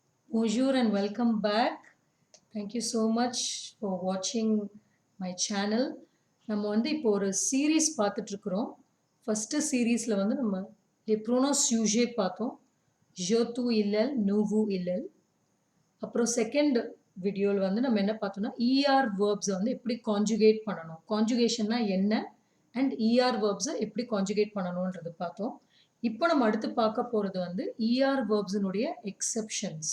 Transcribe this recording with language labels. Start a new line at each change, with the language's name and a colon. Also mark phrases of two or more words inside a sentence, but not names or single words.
English: Bonjour and welcome back. Thank you so much for watching my channel.
Tamil: நம்ம வந்து இப்போ ஒரு சீரீஸ் பார்த்துட்டு இருக்கிறோம்.
English: first series
Tamil: வந்து நம்ம
French: les pronoms sujets
Tamil: பார்த்தோம்.
French: je, tu, illel, nous, vous, illel.
Tamil: அப்புறம்
English: second video
Tamil: வந்து நம்ம என்ன பார்த்தோம்னா
English: ER verbs
Tamil: வந்து எப்படி கான்ஜுகேட் பண்ணணும், கான்ஜுகேஷன்னா என்ன
English: and ER verbs
Tamil: எப்படி கான்ஜுகேட் பண்ணணுன்றது பார்த்தோம். இப்போ நம்ம அடுத்து பார்க்க போகிறது வந்து
English: ER verbs
Tamil: எக்ஸெப்ஷன்ஸ்.